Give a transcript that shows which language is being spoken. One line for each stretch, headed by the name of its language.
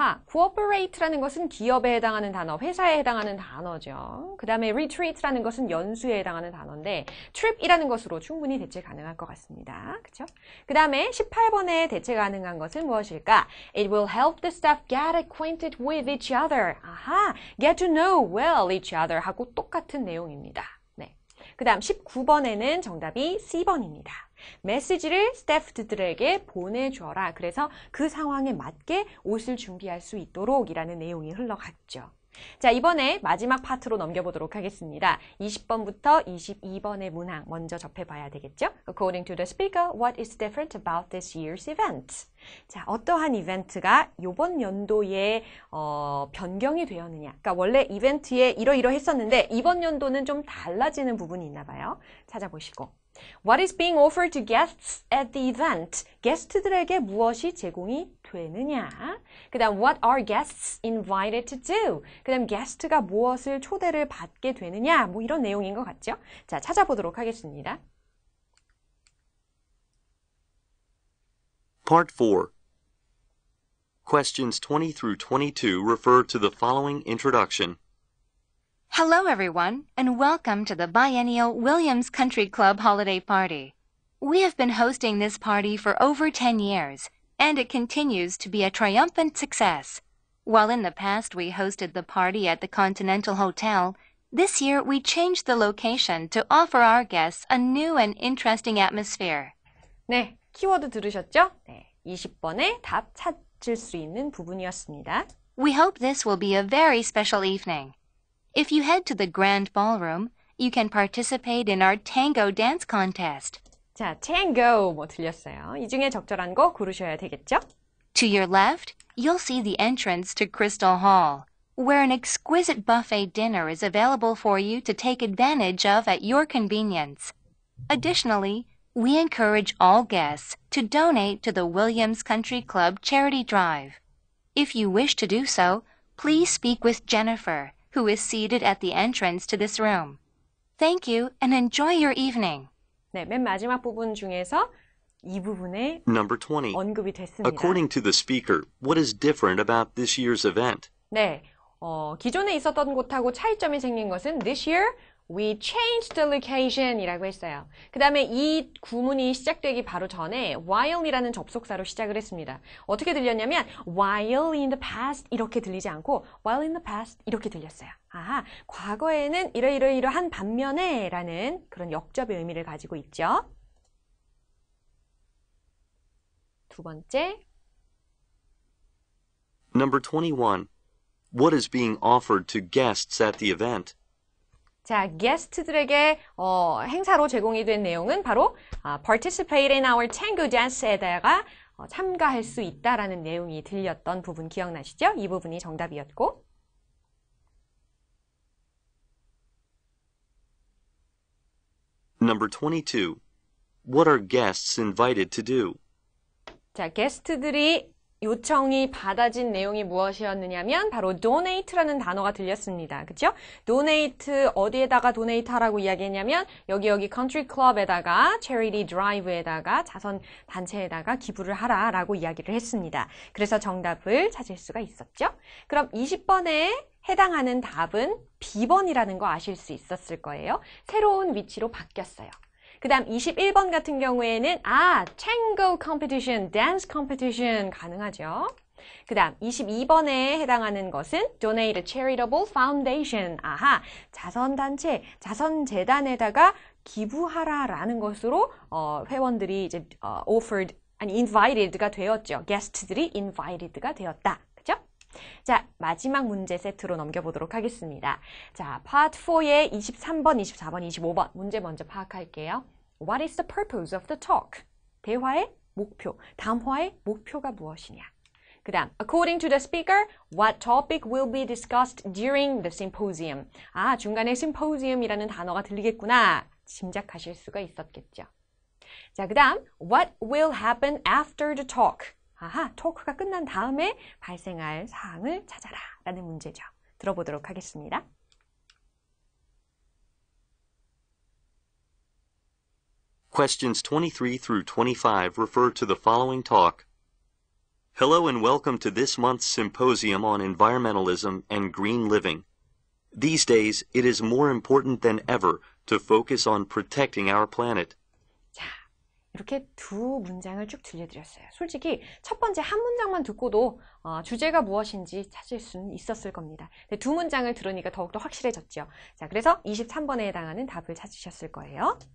Korean: cooperate라는 것은 기업에 해당하는 단어, 회사에 해당하는 단어죠. 그 다음에 retreat라는 것은 연수에 해당하는 단어인데 trip이라는 것으로 충분히 대체 가능할 것 같습니다. 그렇죠? 그 다음에 18번에 대체 가능한 것은 무엇일까?
English: It will help the staff get acquainted with each other. get to know well each other 하고 똑같은 내용입니다.
Korean: 네. 그 다음 19번에는 정답이 C번입니다. 메시지를 스태프들에게 보내줘라. 그래서 그 상황에 맞게 옷을 준비할 수 있도록 이라는 내용이 흘러갔죠. 자, 이번에 마지막 파트로 넘겨보도록 하겠습니다. 20번부터 22번의 문항 먼저 접해봐야 되겠죠?
English: According to the speaker, what is different about this year's event?
Korean: 자, 어떠한 이벤트가 이번 연도에 변경이 되었느냐? 그러니까 원래 이벤트에 이러이러했었는데 이번 연도는 좀 달라지는 부분이 있나 봐요. 찾아보시고.
English: What is being offered to guests at the event?
Korean: 게스트들에게 무엇이 제공이 되느냐? 그 다음
English: what are guests invited to do?
Korean: 그 다음 게스트가 무엇을 초대를 받게 되느냐? 뭐 이런 내용인 것 같죠? 자, 찾아보도록 하겠습니다.
English: Part 4. Questions 20 through 22 refer to the following introduction. Hello, everyone, and welcome to the biennial Williams Country Club holiday party. We have been hosting this party for over 10 years, and it continues to be a triumphant success. While in the past we hosted the party at the Continental Hotel, this year we changed the location to offer our guests a new and interesting atmosphere.
Korean: 네, 키워드 들으셨죠? 네, 20번에 답 찾을 수 있는 부분이었습니다.
English: We hope this will be a very special evening. If you head to the grand ballroom, you can participate in our tango dance contest.
Korean: 자, tango 뭐 들렸어요. 이 중에 적절한 거 고르셔야 되겠죠?
English: To your left, you'll see the entrance to Crystal Hall, where an exquisite buffet dinner is available for you to take advantage of at your convenience. Additionally, we encourage all guests to donate to the Williams Country Club charity drive. If you wish to do so, please speak with Jennifer, who is seated at the entrance to this room. Thank you and enjoy your evening.
Korean: 네, 맨 마지막 부분 중에서 이 부분에
English: Number 20.
Korean: 언급이 됐습니다.
English: According to the speaker, what is different about this year's event?
Korean: 네, 기존에 있었던 곳하고 차이점이 생긴 것은
English: this year we changed the location
Korean: 이라고 했어요. 그 다음에 이 구문이 시작되기 바로 전에 while이라는 접속사로 시작을 했습니다. 어떻게 들렸냐면
English: while in the past
Korean: 이렇게 들리지 않고 while in the past 이렇게 들렸어요. 아하, 과거에는 이러이러이러한 반면에 라는 그런 역접의 의미를 가지고 있죠. 두 번째.
English: Number 21. What is being offered to guests at the event?
Korean: 자, 게스트들에게 행사로 제공이 된 내용은 바로
English: participate in our tango dance
Korean: 에다가 참가할 수 있다라는 내용이 들렸던 부분 기억나시죠? 이 부분이 정답이었고.
English: Number 22. What are guests invited to do?
Korean: 자, 게스트들이 요청이 받아진 내용이 무엇이었느냐면 바로 donate라는 단어가 들렸습니다. 그렇죠? donate 어디에다가 donate 하라고 이야기했냐면 여기 country club에다가 charity drive에다가 자선 단체에다가 기부를 하라라고 이야기를 했습니다. 그래서 정답을 찾을 수가 있었죠. 그럼 20번에 해당하는 답은 B번이라는 거 아실 수 있었을 거예요. 새로운 위치로 바뀌었어요. 그 다음 21번 같은 경우에는 tango competition, dance competition 가능하죠. 그 다음 22번에 해당하는 것은
English: donate a charitable foundation.
Korean: 아하, 자선단체, 자선재단에다가 기부하라라는 것으로 회원들이 이제 offered, 아니 invited가 되었죠. 게스트들이 invited가 되었다. 그죠? 자, 마지막 문제 세트로 넘겨보도록 하겠습니다. 자, Part 4의 23번, 24번, 25번 문제 먼저 파악할게요.
English: What is the purpose of the talk?
Korean: 대화의 목표, 담화의 목표가 무엇이냐? 그 다음,
English: according to the speaker, what topic will be discussed during the symposium?
Korean: 중간에 symposium이라는 단어가 들리겠구나. 짐작하실 수가 있었겠죠. 자, 그 다음,
English: what will happen after the talk?
Korean: 토크가 끝난 다음에 발생할 사항을 찾아라 라는 문제죠. 들어보도록 하겠습니다.
English: Questions 23 through 25 refer to the following talk. Hello and welcome to this month's symposium on environmentalism and green living. These days, it is more important than ever to focus on protecting our planet.
Korean: 이렇게 두 문장을 쭉 들려드렸어요. 솔직히 첫 번째 한 문장만 듣고도 주제가 무엇인지 찾을 수는 있었을 겁니다. 근데 두 문장을 들으니까 더욱더 확실해졌죠. 자, 그래서 23번에 해당하는 답을 찾으셨을 거예요.